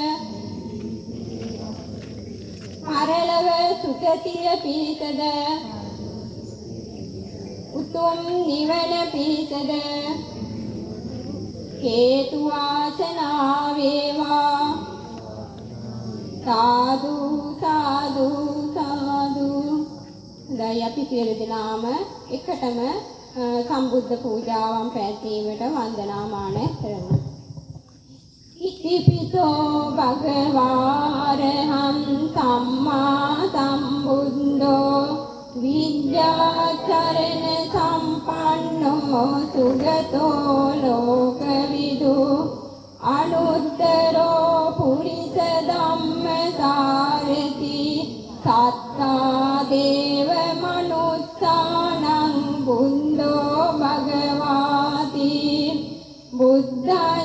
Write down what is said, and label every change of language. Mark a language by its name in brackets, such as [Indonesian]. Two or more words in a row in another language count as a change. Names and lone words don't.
[Sinhala] පරලොව සුගතිය පිහිටද උතුම් නිවන පිහිටද හේතු වාසනා වේවා සාදු සාදු සාදු දැන් අපි සියලු දෙනාම එකටම සම්බුද්ධ පූජාවන් පැවැත්වීමට වන්දනාමාන කරමු [Pali] ඉතිපිසෝ භගවාරහං සම්මා සම්බුද්ධෝ විද්‍යාචරණ සම්පන්නෝ සුගතෝ ලෝකවිදු අනුත්තරෝ පුරිස ධම්මසාරති සත්තා දේව මනුස්සානං බුද්ධෝ භගවාති බුද්ධං